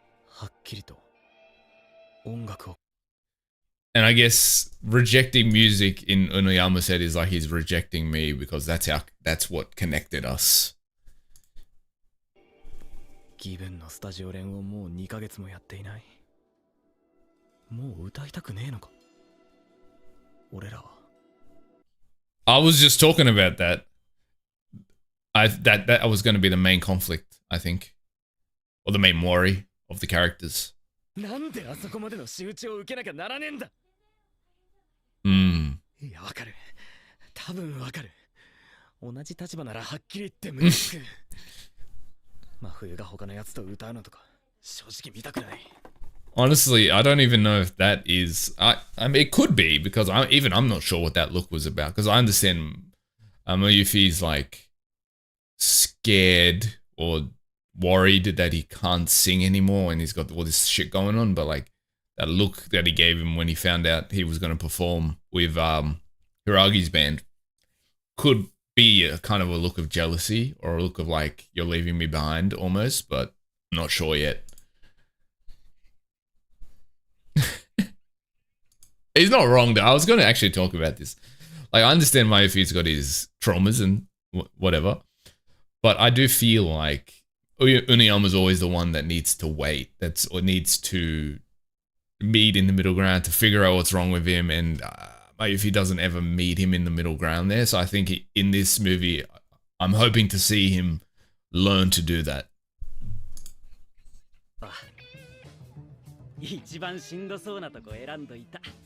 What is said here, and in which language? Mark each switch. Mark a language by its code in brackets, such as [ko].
[ja] はっきりと音楽を。 [en] And I guess rejecting music in Unoyama said is like he's rejecting me because that's what connected us. [ja] ギブンのスタジオ練をもう2ヶ月もやっていない。もう歌いたくねえのか。俺らは。 [en] I was just talking about that. That was going to be the main conflict, I think, or the main worry of the characters. [ja] なんであそこまでの仕打ちを受けなきゃならねえんだ。いや、わかる。多分わかる。同じ立場ならはっきり言ってムカつく。真冬が他のやつと歌うのとか正直見たくない。 [en] Honestly, I don't even know if that is. I mean, it could be because I'm not sure what that look was about. Because I understand Mayufi's like scared or worried that he can't sing anymore and he's got all this shit going on. But like that look that he gave him when he found out he was going to perform with Hiragi's band could be a kind of a look of jealousy or a look of like you're leaving me behind almost. But I'm not sure yet. He's not wrong though. I was going to actually talk about this. Like, I understand Mayufi's got his traumas and whatever, but I do feel like Uniyama's always the one that needs to wait. Or needs to meet in the middle ground to figure out what's wrong with him. And Mayufi doesn't ever meet him in the middle ground there. So I think in this movie, I'm hoping to see him learn to do that. [ja] 一番しんどそうなとこ選んどいた。